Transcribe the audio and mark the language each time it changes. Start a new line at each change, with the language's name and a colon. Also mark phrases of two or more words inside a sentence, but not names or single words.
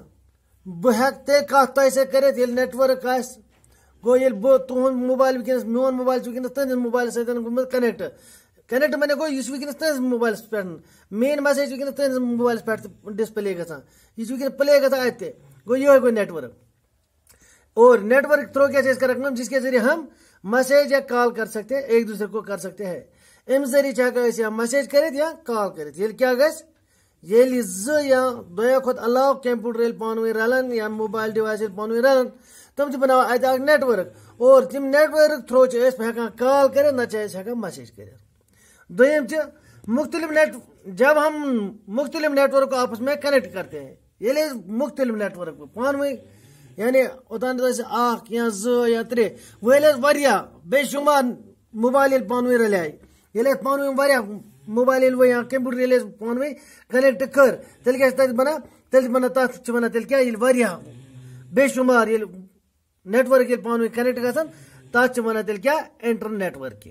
Kashmiri: بہٕ ہٮ۪کہٕ تیٚلہِ کتھ تۄہہِ سۭتۍ کٔرِتھ ییٚلہِ نیٹ ورک آسہِ. گوٚو ییٚلہِ بہٕ تُہُنٛد موبایل وٕنکٮ۪نس میون موبایل چھُ وٕنکٮ۪نس تُہنٛدِس موبایلس سۭتۍ گوٚمُت کنیکٹ. کنیکٹ معنی گوٚو یہِ چھُ وٕنکٮ۪نس تُہنٛدِس موبایلس پٮ۪ٹھ. میٲنۍ میسیج چھِ وٕنکٮ۪نس تُہنٛدِس موبایلس پٮ۪ٹھ تہِ ڈسپلے گژھان. یہِ چھُ وٕنکٮ۪ن پلے گژھان اتہِ تہِ. گوٚو یِہوے گوٚو نیٹ ورک.
Urdu: اور
English: network through
Urdu: کیا چیز کریں جس کے ذریعے ہم میسیج یا کال کر سکتے ہیں، ایک دوسرے کو کر سکتے ہیں.
Kashmiri: امہِ ذریعے چھِ ہٮ۪کان أسۍ یا میسیج کٔرِتھ یا کال کٔرِتھ. ییٚلہِ کیٛاہ گژھِ، ییٚلہِ زٕ یا دۄیو کھۄتہٕ علاوٕ کمپیوٹر ییٚلہِ پانہٕ ؤنۍ رلن یا
English: mobile device
Kashmiri: ییٚلہِ پانہٕ ؤنۍ رلن تِم چھِ بناوان اتہِ اکھ نیٹ ورک. اور تِم
English: network through
Kashmiri: چھِ أسۍ ہٮ۪کان کال کٔرِتھ نتہٕ چھِ أسۍ ہٮ۪کان میسیج کٔرِتھ. دوٚیِم چھِ مختلف نیٹ.
Urdu: جب ہم مختلف نیٹ ورک کو آپس میں کنیکٹ کرتے ہیں،
Kashmiri: ییٚلہِ أسۍ مختلف نیٹ ورک پانہٕ ؤنۍ یعنی اوٚتانۍ ٲسۍ اکھ یا زٕ یا ترٛےٚ، وۄنۍ ییٚلہِ أسۍ واریاہ بے شُمار موبایل ییٚلہِ پانہٕ ؤنۍ رلیے، ییٚلہِ أسۍ پانہٕ ؤنۍ واریاہ موبایل ییٚلہِ وۄنۍ یا کمپیوٹر ییٚلہِ أسۍ پانہٕ ؤنۍ کنیکٹ کٔر تیٚلہِ کیٛاہ چھِ تتہِ بنان، تیٚلہِ چھِ بنان تتھ چھِ ونان تیٚلہِ کیٛاہ، ییٚلہِ واریاہ بے شُمار ییٚلہِ نیٹ ورک ییٚلہِ پانہٕ ؤنۍ کنیکٹ گژھن تتھ چھِ ونان تیٚلہِ کیٛاہ، انٹرنیٹ ورکنگ.